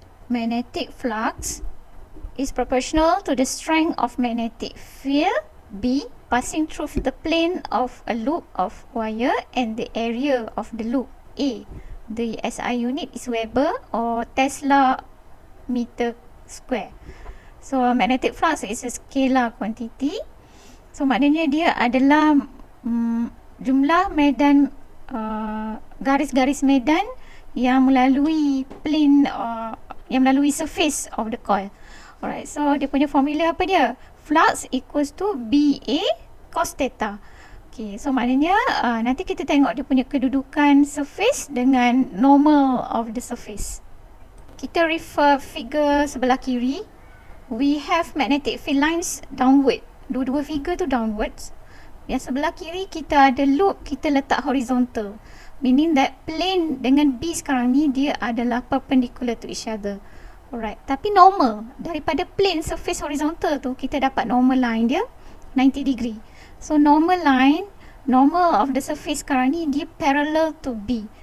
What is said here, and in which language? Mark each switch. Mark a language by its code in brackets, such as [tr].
[en] Magnetic flux is proportional to the strength of magnetic field B passing through the plane of a loop of wire and the area of the loop A. The SI unit is Weber or Tesla meter square. So magnetic flux is a scalar quantity. [ms] So maknanya dia adalah jumlah medan garis-garis medan yang melalui [en] plane, yang melalui surface of the coil. Alright, [ms] so dia punya formula apa dia? [en] Flux equals to BA cos theta. [ms] Okay, so maknanya nanti kita tengok dia punya kedudukan surface dengan [en] normal of the surface. [ms] Kita refer figure sebelah kiri. [en] We have magnetic field lines downward. [ms] Dua-dua figure tu [en] downwards. [ms] Yang sebelah kiri kita ada loop, kita letak horizontal. [en] Meaning that plane [ms] dengan B sekarang ni dia adalah [en] perpendicular to each other. Alright, tapi normal. Daripada plane surface horizontal tu, kita dapat normal line dia 90 degree. So normal line, normal of the surface [ms] sekarang ni dia [en] parallel to B.